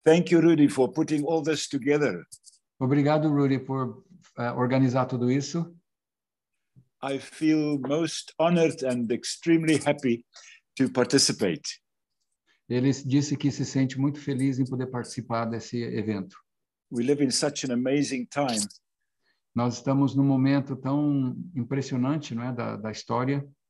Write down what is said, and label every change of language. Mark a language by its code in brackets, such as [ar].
[en] Thank you, Rudy, for putting all this together. [pt] Obrigado, Rudy, por organizar tudo isso. [en] I feel most honored and extremely happy to participate. [pt] Ele disse que se sente muito feliz em poder participar desse evento. [en] We live in such an amazing time. [pt] Nós estamos num momento tão impressionante, não é, da história,